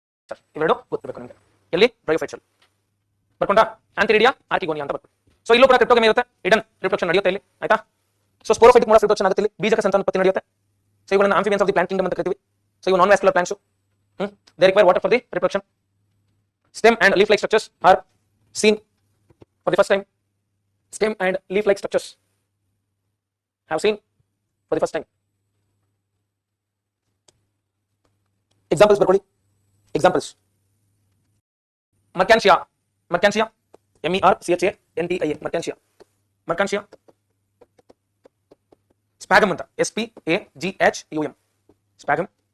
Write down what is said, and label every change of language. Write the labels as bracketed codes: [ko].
[kn] Sir ಇವೆರಡು ಗೊತ್ತಿರಬೇಕು ನಿಮಗೆ. ಎಲ್ಲಿ ಬ್ರಯೋಫೈಟ್ಸ್ ಅಲ್ಲಿ ಬರ್ಕೊಂಡಾ, ಆಂಥಿರಿಡಿಯಾ, ಆರ್ಕಿಗೋನಿಯಾ ಅಂತ ಬರ್ಕೊಂಡು. ಸೊ ಇಲ್ಲೂ ಕೂಡ ಕ್ರಿಪ್ಟೋಗೇಮ್ ಇರುತ್ತೆ, ಹಿಡನ್ ರಿಪ್ರೊಡಕ್ಷನ್ ನಡೆಯುತ್ತೆ ಇಲ್ಲಿ. ಆಯ್ತಾ, so sporophytic mode of reproduction ಆಗುತ್ತೆ ಇಲ್ಲಿ, ಬೀಜಕ ಸಂತಾನೋತ್ಪತ್ತಿ ನಡೆಯುತ್ತೆ. [en] so ಇವುಗಳನ್ನು amphibians of the plant kingdom [kn] ಅಂತ ಕರಿತೀವಿ. [en] So ಇವು non vascular plants, they require water for the reproduction. Stem and leaf-like structures are seen for the first time. Stem and leaf-like structures have seen for the first time. Examples ಬರ್ಕೊಳ್ಳಿ. Examples. Mercantia, Mercantia, MERCHANTIA, Mercantia, Mercantia. Sphagnum ಅಂತ, SPAGHUM, Sphagnum.